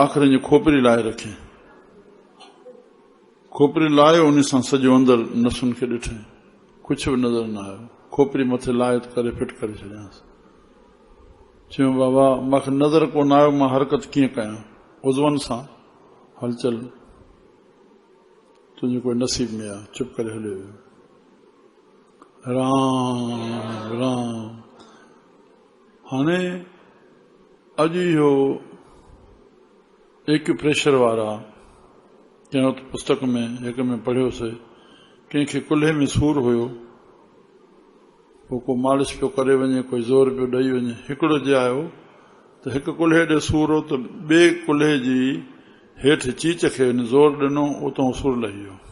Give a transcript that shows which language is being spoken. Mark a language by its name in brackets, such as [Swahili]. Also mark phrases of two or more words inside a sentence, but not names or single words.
[Sindhi] आख़िर जी खोपरी लाहे रखी। खोपरी लाहे उन सां सॼो अंदरि नसुनि खे ॾिठईं कुझु बि नज़र न आयो। खोपरी मथे लाहे करे फिट करे छॾियांसि। चयो बाबा मूंखे नज़र कोन आयो मां हरकत कीअं कयां। उज़वनि सां हलचल तुझे कोई नसीब में आ, चुप करे हले राम राम। हाणे अॼु इहो एक्यूप्रेशर वारा कंहिं वक़्तु पुस्तक में हिक में पढ़ियोसीं, कंहिंखे कुल्हे में सूर हुयो, पोइ को मालिश पियो करे वञे, कोई ज़ोर पियो ॾेई वञे, हिकिड़ो जे आयो त हिकु कुल्हे ॾे सूर हो त ॿिए कुल्हे जी हेठि चीच खे ज़ोर ॾिनो, उतां सूर लही वियो।